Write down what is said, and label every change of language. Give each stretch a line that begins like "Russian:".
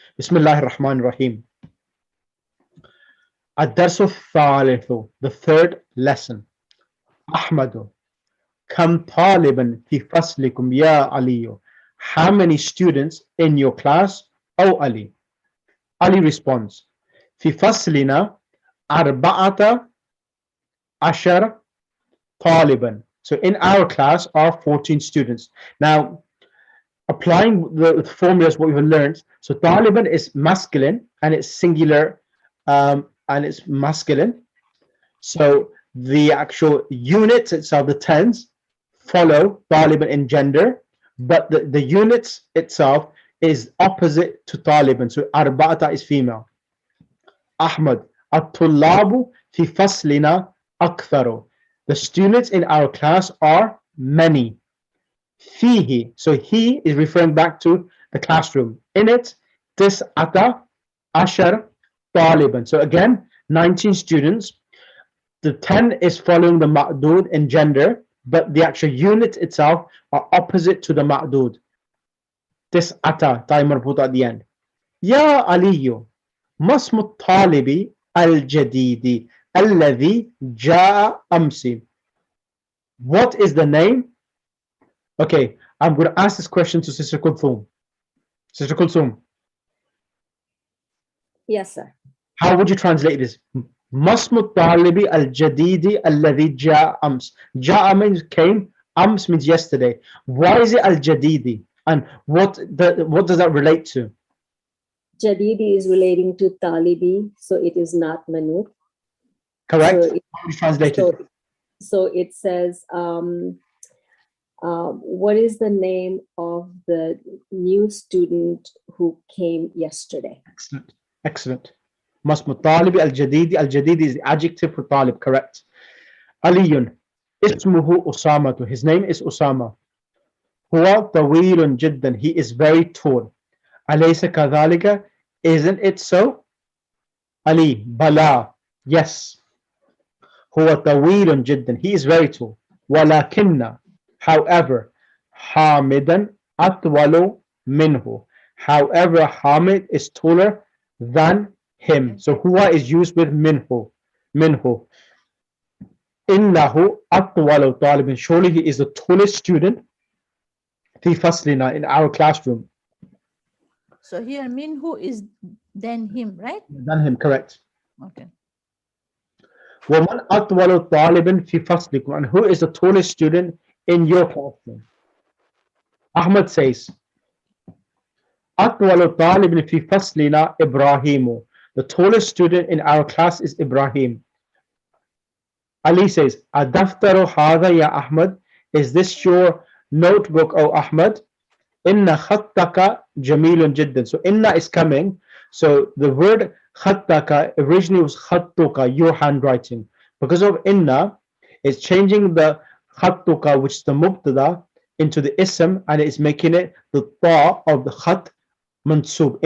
Arabic: Bismillahir Rahmanir Rahim. Ad-Darsu Thalithu,
English: the third lesson.
Arabic: Ahmadu, kam taliban fi faslikum ya Aliyu.
English: How many students in your class, O Ali?
Arabic: Ali responds, في فصلنا 14 طالبا.
English: So in our class are 14 students. Now, applying the formulas what we've learned, so طالبا is masculine and it's singular, and it's masculine. So the actual units itself, the tens, follow طالبا in gender, but the units itself is opposite to طالبا. So أربعة is female.
Arabic: Ahmad, الطلاب في فصلنا أكثر.
English: The students in our class are many. فيه, so he is referring back to the classroom.
Arabic: In it, تسعة عشر طالبا.
English: So again, 19 students. The 10 is following the ma'dud in gender, but the actual unit itself are opposite to the ma'dud.
Arabic: تسعة, تاء مربوطة
English: at the end.
Arabic: يا علي, ما اسم الطالب الجديد الذي جاء أمس?
English: What is the name? Okay, I'm going to ask this question to Sister Kulthum. Sister Kulthum, Yes, sir. how would you translate this?
Arabic: ما اسم الطالب الجديد الذي جاء أمس?
English: جاء means came, أمس means yesterday. Why is it al-jadidi? And what does that relate to? Jadidi is relating to talibi, so it is not manut. Correct? So How would you translate it? So it says, what is the name of the new student who came yesterday? Excellent. Excellent.
Arabic: ما اسم الطالب الجديد.
English: الجديد is the adjective for طالب.
Arabic: Correct. علي اسمه أسامة.
English: His name is Usama.
Arabic: هو طويل جدا.
English: He is very tall.
Arabic: أليس كذلك?
English: Isn't it so? Ali, بلى. Yes.
Arabic: هو طويل جدا.
English: He is very tall.
Arabic: ولكن, however, حامدا أطول منه.
English: However, Hamid is taller than him. So huwa is used with minhu. Minhu.
Arabic: إنه أطول طالب.
English: Surely he is the tallest student
Arabic: في فصلنا,
English: in our classroom. So here minhu is then him, right? Than him, correct. Okay.
Arabic: ومن أطول طالب في فصلكم,
English: and who is the tallest student in your classroom?
Arabic: Ahmad says أطول طالب في فصلنا إبراهيم.
English: The tallest student in our class is Ibrahim.
Arabic: Ali says أدفتر هذا يا أحمد.
English: Is this your notebook, O Ahmad?
Arabic: Inna khattaka jamilun jiddan.
English: So inna is coming. So the word khattaka originally was khattuka, your handwriting. Because of inna, it's changing the khattuka, which is the mubtada, into the ism, and it's making it the ta of the khat mansub.